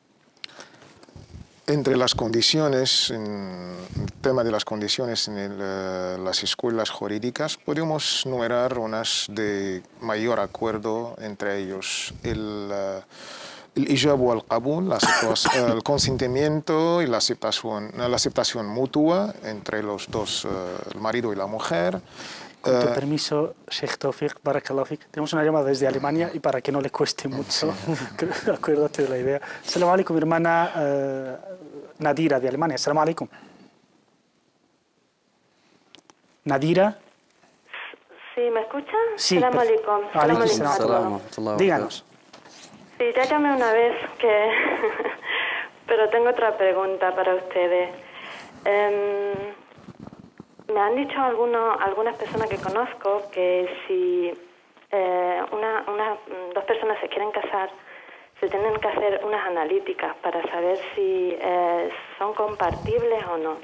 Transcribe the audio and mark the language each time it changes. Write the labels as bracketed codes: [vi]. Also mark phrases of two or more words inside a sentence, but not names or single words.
[es] Entre las condiciones, en el tema de las condiciones en las escuelas jurídicas, podemos numerar unas de mayor acuerdo, entre ellos el ijab o el qabul, el consentimiento y la aceptación mutua entre los dos, el marido y la mujer. Con tu permiso, [ar] Sheikh Tawfiq, بارك الله فيك, [es] tenemos una llamada desde Alemania y para que no le cueste mucho, acuérdate de la idea. [ar] سلام عليكم, [es] mi hermana Nadira de Alemania. [ar] سلام عليكم. [es] Nadira. Sí, ¿me escuchan? Sí. [ar] سلام عليكم. سلام عليكم. [es] Díganos. Sí, ya llamé una vez, pero tengo otra pregunta para ustedes. Me han dicho algunas personas que conozco que si dos personas se quieren casar, se tienen que hacer unas analíticas para saber si son compatibles o no.